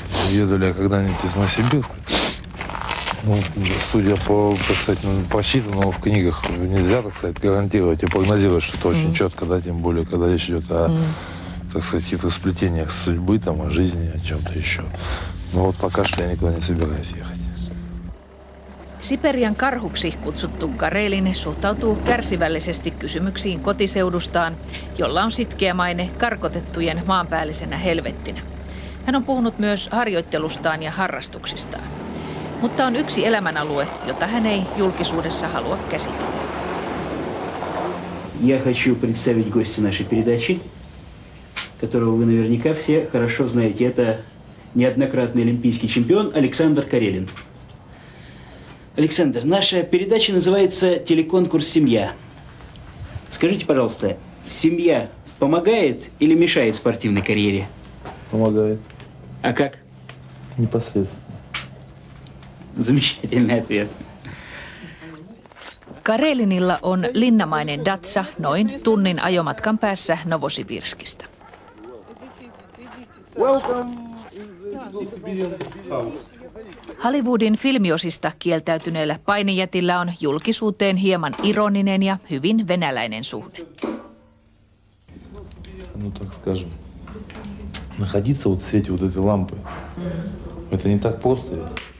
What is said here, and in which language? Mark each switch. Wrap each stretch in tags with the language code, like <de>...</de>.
<ru>Еду ли я когда-нибудь из Новосибирска? Ну, судя по, так сказать, прочитанному в книгах, нельзя, так сказать, гарантировать и прогнозировать что-то очень четко, да, тем более, когда речь идет о, так сказать, каких-то сплетениях судьбы, там, о жизни, о чем-то еще. Но вот пока что я никуда не собираюсь ехать.</ru> <fi>Siperian karhuksi kutsuttu Karelin suhtautuu kärsivällisesti kysymyksiin kotiseudustaan, jolla on sitkeä maine karkotettujen maanpäällisenä helvettinä. Hän on puhunut myös harjoittelustaan ja harrastuksistaan. Mutta on yksi elämänalue, jota hän ei julkisuudessa halua käsitellä.</fi> <ru>Я хочу представить гостя нашей передачи, которого вы наверняка все хорошо знаете. Это неоднократный олимпийский чемпион Александр Карелин. Александр, наша передача называется «Телеконкурс «Семья». Скажите, пожалуйста, семья помогает или мешает спортивной карьере? Помогает. А как? Непосредственно. Замечательный ответ.</ru> <fi>Karelinilla on linnamainen Datsa noin tunnin ajomatkan päässä Novosibirskistä. Hollywoodin filmiosista kieltäytyneellä painijätillä on julkisuuteen hieman ironinen ja hyvin venäläinen suhde.</fi> <ru>Ну, так скажем, находиться вот в свете вот этой лампы, это не так просто.</ru>